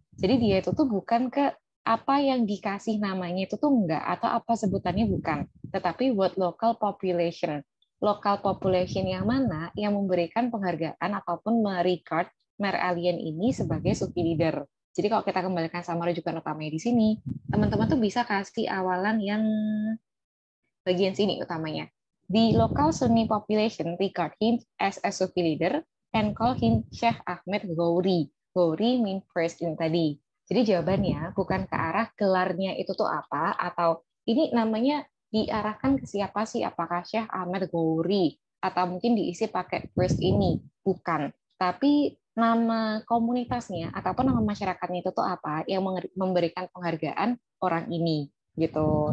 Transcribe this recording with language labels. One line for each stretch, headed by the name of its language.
Indonesian: Jadi dia itu tuh bukan ke apa yang dikasih namanya itu tuh enggak, atau apa sebutannya bukan, tetapi buat local population. Local population yang mana yang memberikan penghargaan ataupun meregard Merlin ini sebagai Sufi leader. Jadi kalau kita kembalikan sama rujukan utamanya di sini, teman-teman tuh bisa kasih awalan yang bagian sini utamanya.
English: The local Sunni population regard him as a Sufi leader and call him Syekh Ahmed Ghauri. Ghauri mean first in
Indonesian: tadi. Jadi jawabannya bukan ke arah gelarnya itu tuh apa, atau ini namanya diarahkan ke siapa sih, apakah Syekh Ahmed Ghauri, atau mungkin diisi pakai first ini. Bukan. Tapi nama komunitasnya ataupun nama masyarakatnya itu tuh apa yang memberikan penghargaan orang ini gitu.